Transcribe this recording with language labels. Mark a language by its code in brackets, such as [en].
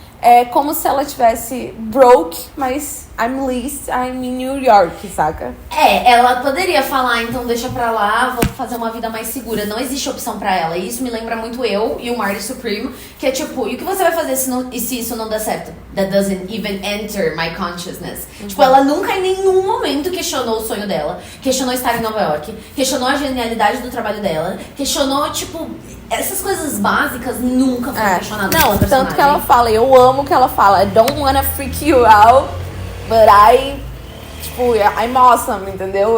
[pt] É como se ela tivesse broke, mas [en] I'm in New York, [pt] saca? Ela poderia falar, então deixa pra lá, vou fazer uma vida mais segura. Não existe opção pra ela. E isso me lembra muito eu e o Marty Supreme, que é tipo, e o que você vai fazer se isso não der certo? [en] That doesn't even enter my consciousness. [pt] Tipo, ela nunca em nenhum momento questionou o sonho dela, questionou estar em Nova York, questionou a genialidade do trabalho dela, questionou, tipo, essas coisas básicas nunca foram questionadas. Não, tanto que ela fala, eu amo que ela fala, [en] I don't wanna freak you out, but I'm awesome, [pt] entendeu?